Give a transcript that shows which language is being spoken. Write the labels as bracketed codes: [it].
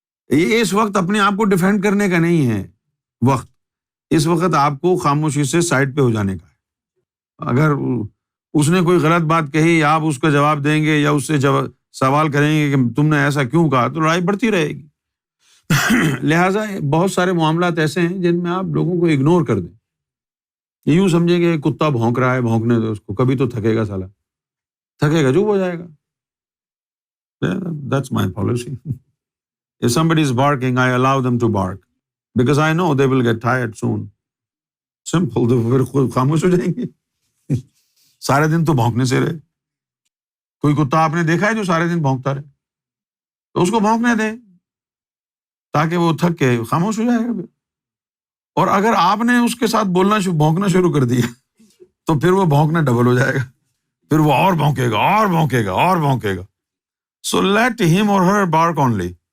[ur] یہ اس وقت اپنے آپ کو ڈیفینڈ کرنے کا نہیں ہے وقت، اس وقت آپ کو خاموشی سے سائڈ پہ ہو جانے کا ہے۔ اگر اس نے کوئی غلط بات کہی، آپ اس کا جواب دیں گے یا اس سے سوال کریں گے کہ تم نے ایسا کیوں کہا، تو لڑائی بڑھتی رہے گی۔ لہٰذا بہت سارے معاملات ایسے ہیں جن میں آپ لوگوں کو اگنور کر دیں، یوں سمجھیں کہ کتا بھونک رہا ہے، بھونکنے دو اس کو، کبھی تو تھکے گا سالا، تھکے گا چپ ہو جائے گا۔ [en] That's my policy. If somebody is barking, I allow them to bark because I know they will get tired soon. Simple. [ur] تو پھر خود خاموش ہو جائیں گے۔ سارے دن تو بھونکنے سے رہے۔ کوئی کتا آپ نے دیکھا ہے جو سارے دن بھونکتا رہے؟ تو اس کو بھونکنے دیں تاکہ وہ تھک کے خاموش ہو جائے گا پھر۔ اور اگر آپ نے اس کے ساتھ بھونکنا شروع کر دیا تو پھر وہ بھونکنا ڈبل ہو جائے گا، پھر وہ اور بھونکے گا اور بھونکے گا اور بھونکے گا۔ [en] So let him or her bark only.